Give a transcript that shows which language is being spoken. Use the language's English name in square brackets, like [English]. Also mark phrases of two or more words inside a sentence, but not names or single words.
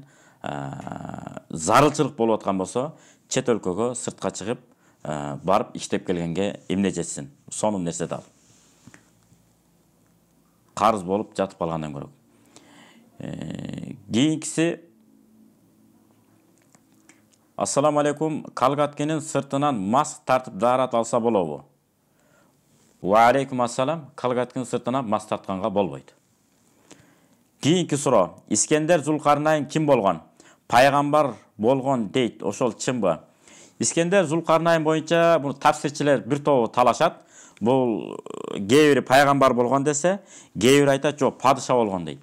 [Kyrgyz] Зарылчылык болуп аткан болсо, чет өлкөгө сыртка чыгып, барып иштеп келгенге эмне жетсин? Сонун нерсе да. Карыз болуп жатып калгандан көрө. Кийинкиси [Arabic] السلام عليكم, [Kyrgyz] Калгаткенин сыртынан мас тартып заарат алса болобу? [Arabic] وعليكم السلام, [Kyrgyz] Калгаткенин сыртынан мас тартканга болбойт. Кийинки суроо. Искендер Зулкарнайн ким болгон? Пайгамбар болгон дейт. Ошол чынбы? Искендер Зулкарнайн боюнча бул тафсирчилер бир тобу талашат. Бул кээ бири пайгамбар болгон десе, кээ бири айтат, жок, падыша болгон дейт.